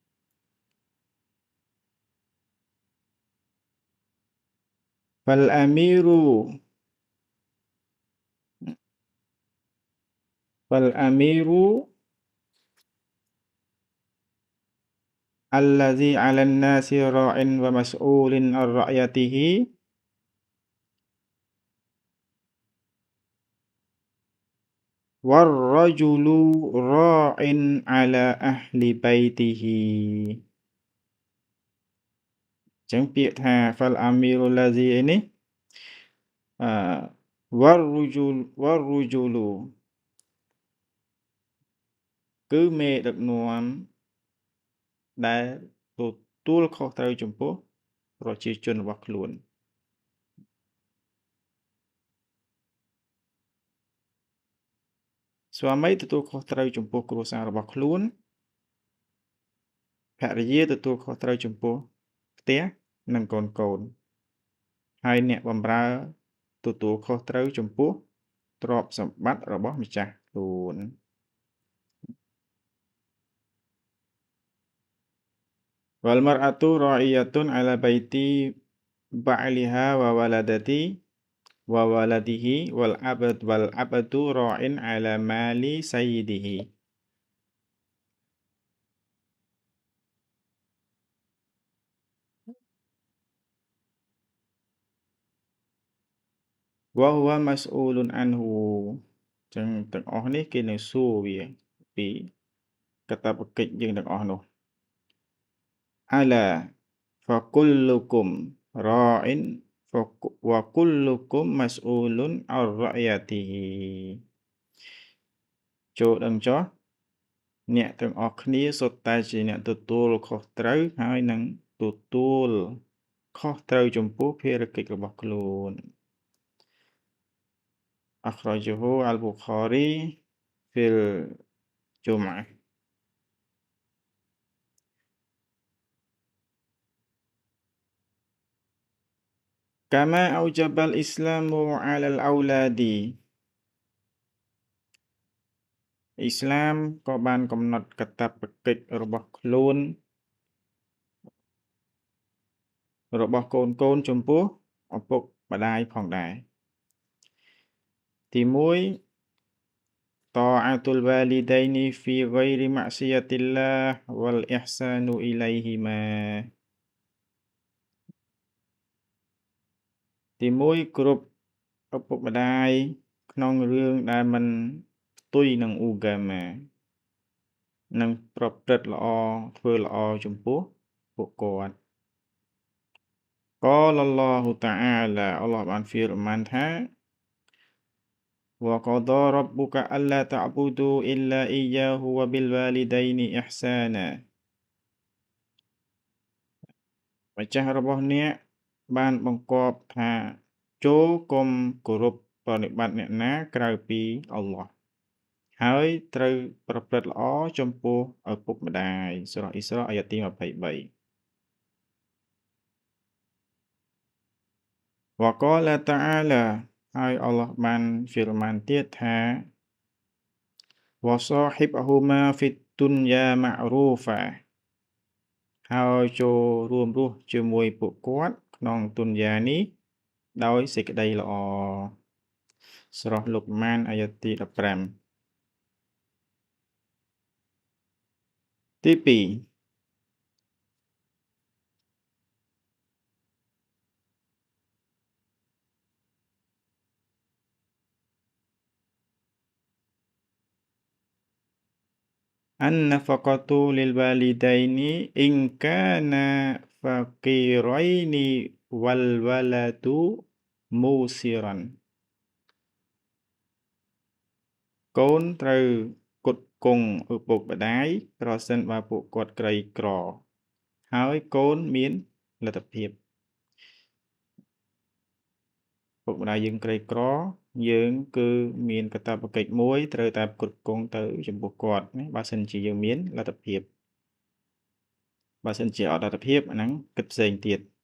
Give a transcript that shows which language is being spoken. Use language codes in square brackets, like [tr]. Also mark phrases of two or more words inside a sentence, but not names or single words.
[ar] فالأمير الذي على الناس راع ومسؤول عن رعيته والرجل راع على أهل بيته [km] ចឹងពាក្យថា [ar] فالأمير الذي នេះ [km] والرجل គឺមេដឹកនាំដែលទទួលខុសត្រូវចំពោះប្រជាជនរបស់ខ្លួន ស្វាមីទទួលខុសត្រូវចំពោះគ្រួសាររបស់ខ្លួនភរិយាទទួលខុសត្រូវចំពោះផ្ទះនិងកូនហើយអ្នកបម្រើទទួលខុសត្រូវចំពោះទ្រព្យសម្បត្តិរបស់ម្ចាស់ខ្លួន [ar] والمرأة راعية على بيت بعلها وولده والعبد راع على مال سيده وهو مسؤول عنه [km] ចឹងទាំងអស់នេះគេនឹងសួរវាពីកាតព្វកិច្ចយើងទាំងអស់នោះ [ar] ألا فكلكم راع وكلكم مسؤول عن رعيته [km] ចូលដឹងចុះអ្នកទាំងអស់គ្នាសុទ្ធតែជាអ្នកទទួលខុសត្រូវហើយនឹងទទួលខុសត្រូវចំពោះភារកិច្ចរបស់ខ្លួន [ar] أخرجه البخاري في الجمعة كما أوجب الإسلام على الأولاد [km] អ៊ីស្លាមក៏បានកំណត់កាតព្វកិច្ចរបស់ខ្លួន របស់កូនចំពោះឪពុកម្ដាយផងដែរទី1 [ar] طاعة الوالدين في غير معصية الله والإحسان إليهما [km] ទី1គ្រប់ឪពុកម្ដាយក្នុងរឿងដែលមិនផ្ទុយនឹងឧបមា និងប្រព្រឹត្តល្អធ្វើល្អចំពោះពួកគាត់ [ar] قال الله تعالى [km] អល់ឡោះបានហ្មានថា [ar] وقضى ربك ألا تعبدوا إلا إياه وبالوالدين إحسانا [km] ម្ចាស់របស់អ្នកបានបង្គាប់ថាចូរកុំគោរពប្រណិប័តអ្នកណាក្រៅពីអល់ឡោះហើយត្រូវប្រព្រឹត្តល្អចំពោះឪពុកម្ដាយសូរ៉ាអ៊ីស្រ៉ាអាយ៉ាទី23 [ar] وقال تعالى [km] ហើយអល់ឡោះបានហ្វីរម៉ានទៀតថា [ar] وصاحبهما في الدنيا معروفا [km] ហើយចូលរួមរស់ជាមួយពួកគាត់ក្នុងទុនយ៉ានេះដោយសេចក្តីល្អស្រស់លុកម៉ានអាយ៉ាទី15 [ar] ទី2 النفقة للوالدين إن كانا فقيرين والولد موسرا [km] កូនត្រូវផ្គត់ផ្គង់ឪពុកម្ដាយប្រសិនបើពួកគាត់ក្រីក្រហើយកូនមានលទ្ធភាព ឪពុកម្ដាយយើងក្រីក្រយើងគឺមានកាតព្វកិច្ចមួយត្រូវតែផ្គត់ផ្គង់ទៅចំពោះគាត់ណាបើសិនជាយើងមានលទ្ធភាពបើសិនជាអត់លទ្ធភាពអាហ្នឹងគិតផ្សេងទៀត